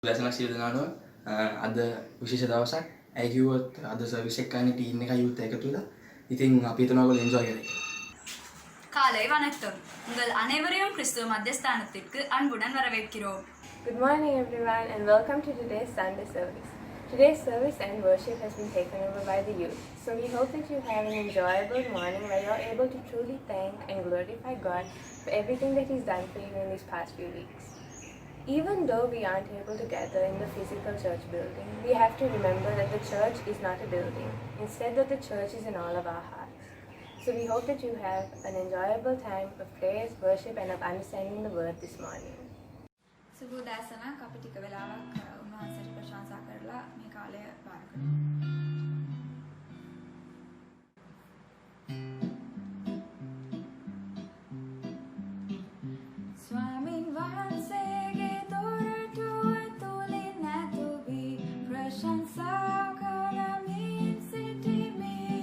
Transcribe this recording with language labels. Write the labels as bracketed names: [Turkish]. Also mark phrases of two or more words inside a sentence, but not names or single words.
[Sinhala] වැසන සියලුනානෝ අද විශේෂ දවසක්. ඇයි කිව්වොත් අද සර්විස් එක ගන්න ටීම් එක යූත් එකතු වෙලා. ඉතින් අපි හිතනවා ඔයගොල්ලෝ එන්ජොයි කරේ කියලා. [Tamil] காலை வணக்கம். உங்கள் அனைவரையும் கிறிஸ்துவ மத்தியஸ்தானத்திற்கு அன்புடன் வரவேற்கிறோம். [English] Good morning everyone and welcome to today's Sunday service. Today's service and worship has been taken over by the youth. So we hope that you have an enjoyable morning where you're able to truly thank and glorify God for everything that He's done for you in these past few weeks. Even though we aren't able to gather in the physical church building, we have to remember that the church is not a building. Instead, that the church is in all of our hearts. So we hope that you have an enjoyable time of praise, worship and of understanding the word this morning. [Sinhala] සුබෝදෑසනක් අපි ටික වෙලාවක් උන්වහන්සේට ප්‍රශංසා කරලා මේ කාලය පාර කරමු. ස්වාමීන් වහන්සේගේ දොරටුව තුලින් ඇතුවී ප්‍රශංසා කරමින් සිටිමි.